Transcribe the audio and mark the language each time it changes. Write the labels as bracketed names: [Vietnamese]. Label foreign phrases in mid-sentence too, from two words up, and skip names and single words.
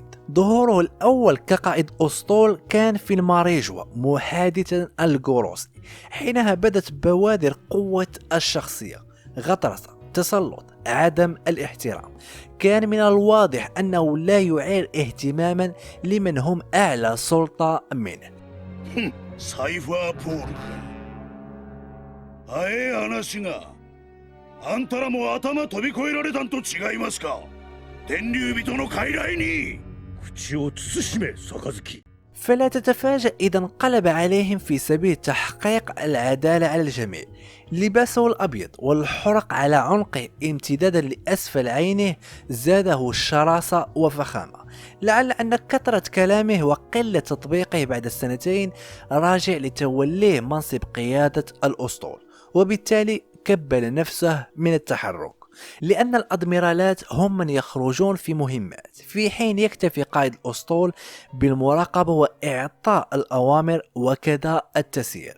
[Arabic] ظهوره الأول كقائد أسطول كان في الماريجوا محادثا الجوروسي، حينها بدت بوادر قوة الشخصية، غطرسة، تسلط، عدم الاحترام. كان من الواضح أنه لا يعير اهتماما لمن هم أعلى سلطة منه. [Japanese] サイファーポールか。早え話が。あんたらも頭飛び越えられたんと違いますか。天竜人の傀儡に。口を慎め杯。 [Arabic] فلا تتفاجأ إذا انقلب عليهم في سبيل تحقيق العدالة على الجميع. لباسه الأبيض والحرق على عنقه امتدادا لأسفل عينه زاده الشراسة وفخامة. لعل أن كثرة كلامه وقلة تطبيقه بعد السنتين راجع لتوليه منصب قيادة الأسطول، وبالتالي كبل نفسه من التحرك، لأن الأدميرالات هم من يخرجون في مهمات، في حين يكتفي قائد الأسطول بالمراقبة وإعطاء الأوامر وكذا التسيير.